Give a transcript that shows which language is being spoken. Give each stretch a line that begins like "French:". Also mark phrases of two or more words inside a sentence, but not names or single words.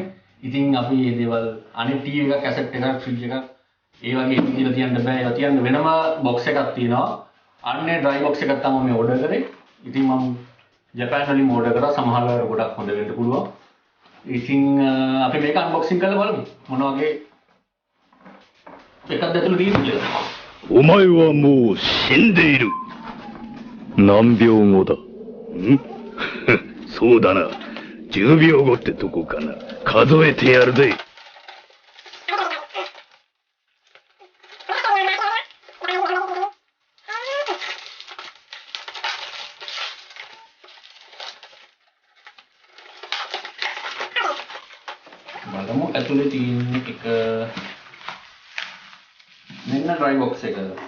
Sinhala: ඉතින් අපි මේ දේවල් අනිත් ටීවී එකක් කැසට් එකක් ෆ්‍රිජ් එකක් ඒ වගේ දීලා තියන්න බෑ. ඒවා තියන්න වෙනම බොක්ස් එකක් තියෙනවා. අන්නේ
English: dry box
Sinhala: එකක් තමයි මේ ඕඩර් කරේ. ඉතින් මම ජපාන් වලින් ඕඩර් කරා. සමහර වෙලාවට ගොඩක් හොඳ වෙන්න පුළුවන්. ඉතින් අපි මේක අන්බොක්සින් කරලා බලමු. මොන වගේ එකක්ද ඇතුළේ තියෙන්නේ කියලා.
Japanese: お前はもう死んでいる。何秒後だ？んそうだな。10秒後ってとこかな。数えてやるぜ。
Sinhala: බලමු ඇතුලේ තියෙන එක මෙන්න
English: dry box
Sinhala: එක.